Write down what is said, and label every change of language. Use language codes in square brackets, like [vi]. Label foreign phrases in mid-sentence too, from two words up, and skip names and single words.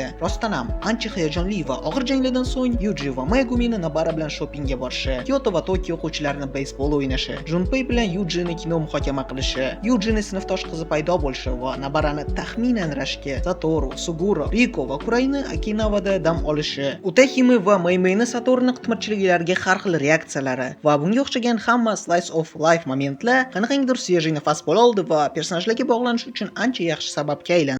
[uz] Rostdan ham ancha hayajonli va og'ir janglardan so'ng Yuji va Megumini Nabara bilan shoppingga borishi, Kyoto va Tokio o'quvchilarini beysbol o'ynashi, Junpei bilan Yujini kino muhokama qilishi, Yujini sinfdosh qizi paydo bo'lishi va Nabarani taxminan rashkka, Satoru, Suguro, Riko va Kurayni Okinawada dam olishi, Utahime va Meimei'ni Saturni qitmirchiliklariga har xil reaksiyalari va bunga o'xshagan hamma [en] slice of life [uz] momentlar qanaqangidir свежий nafas bo'la oldi va personajlarga bog'lanish uchun ancha yaxshi sababga aylandi.